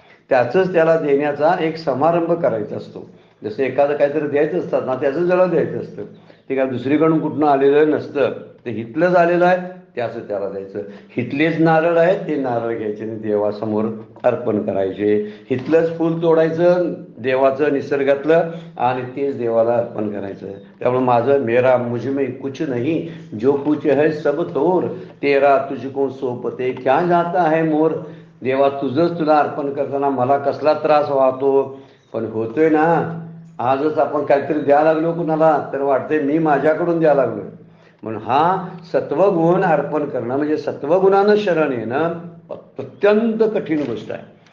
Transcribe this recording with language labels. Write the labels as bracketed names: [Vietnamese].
[Marathi] त्याचंच त्याला देण्याचा एक समारंभ करायचा असतो. जसं एखादं काहीतरी द्यायचं असतात ना त्याचं जरा द्यायचं असतं. ते काय दुसरीकडून कुठनं आलेलं नसतं, ते हितलंच आलेलं आहे त्याचं त्याला द्यायचं. हितलेच नारळ आहेत ते नारळ घ्यायचे आणि देवासमोर अर्पण करायचे. हितलंच फूल तोडायचं देवाचं निसर्गातलं आणि तेच देवाला अर्पण करायचं. त्यामुळे [Hindi] मेरा मुझ में कुछ नहीं, जो कुछ है सब तोर, तेरा तुझको सोपते क्या जाता है मोर. [Marathi] देवा तुझंच तुला अर्पण करताना मला कसला त्रास वाहतो, पण होतोय ना. आजच आपण काहीतरी द्यायला लागलो कुणाला तर वाटतंय मी माझ्याकडून द्यायला लागलो. म्हणून हा सत्वगुण अर्पण करणं म्हणजे सत्वगुणानं शरण येणं अत्यंत कठीण गोष्ट आहे.